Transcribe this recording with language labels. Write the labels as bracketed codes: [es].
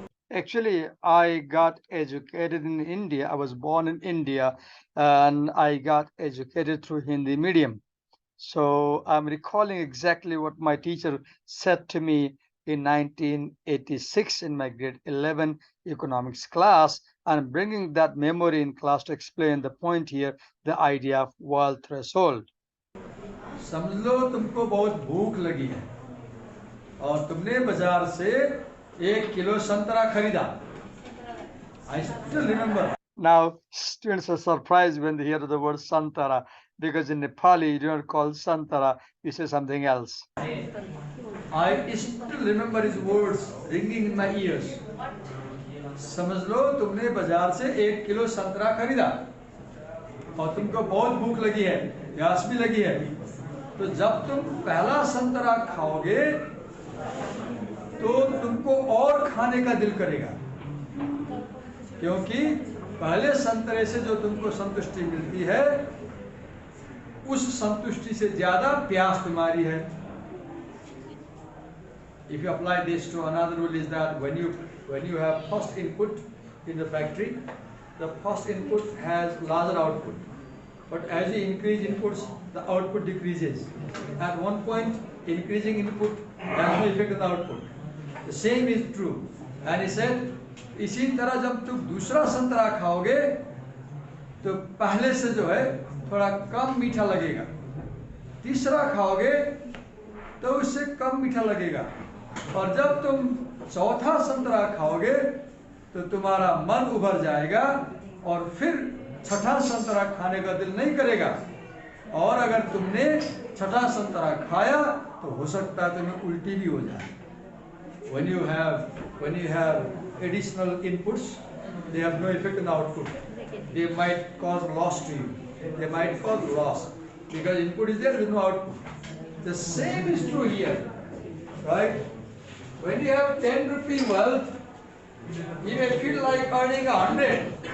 [en] Actually, I got educated in India. I was born in India and I got educated through Hindi medium. So I'm recalling exactly what my teacher said to me in 1986 in my grade 11 economics class, and bringing that memory in class to explain the point here, the idea of wealth threshold. [hi] समझ लो तुमको बहुत भूख लगी है और तुमने बाजार से 1 किलो संतरा खरीदा. [en] I still remember. Now, students are surprised when they hear the word santara, because in Nepali, you don't call santara, you say something else. I still remember his words ringing in my ears. [hi] समझ लो तुमने बाजार से 1 kilo संतरा खरीदा और तुमको बहुत भूख लगी है, प्यास भी लगी है. तो जब तुम पहला संतरा खाओगे तो तुमको और खाने का दिल करेगा, क्योंकि पहले संतरे से जो तुमको संतुष्टि मिलती है उस संतुष्टि से ज्यादा प्यास तुम्हारी है. [en] If you apply this to another rule is that when you have first input in the factory, the first input has larger output, but as you increase inputs, the output decreases. At one point, increasing input has no effect on the output. The same is true. And he said, [hi] इसी तरह जब तुम दूसरा संतरा खाओगे तो पहले से जो है थोड़ा कम मीठा लगेगा, तीसरा खाओगे तो उससे कम मीठा लगेगा, और जब तुम चौथा संतरा खाओगे तो तुम्हारा मन उभर जाएगा और फिर छठा संतरा खाने का दिल नहीं करेगा. और अगर तुमने छठा संतरा खाया तो हो सकता है तुम्हें उल्टी भी हो जाए. [en] When you have additional inputs, they have no effect on the output. They might cause loss to you. They might cause loss because input is there with no output. The same is true here, right? When you have 10 rupee wealth, you may feel like earning 100.